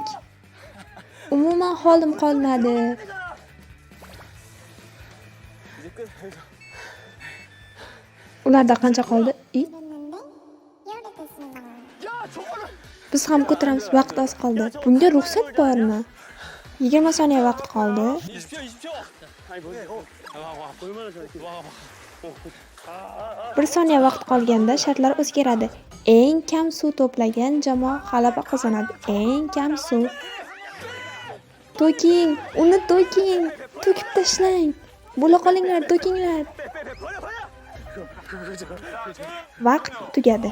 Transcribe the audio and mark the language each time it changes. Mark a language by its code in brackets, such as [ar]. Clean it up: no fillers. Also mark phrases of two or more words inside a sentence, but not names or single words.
[uz] Umuman holim qolmadi. Ularda qancha qoldi? Biz ham ko'taramiz, vaqt oz qoldi. Bunga ruxsat bormi? 20 soniya vaqt qoldi. [ko] 20초. 아니 뭐야? 얼마나 잘했지? 와. [uz] 1 soniya vaqt qolganda shartlar o'zgaradi. Eng kam suv to'plagan jamoa g'alaba qozonadi. Eng kam suv. To'king, uni to'king. To'kib tashlang. Bo'la qolinglar, to'kinglar. Vaqt tugadi.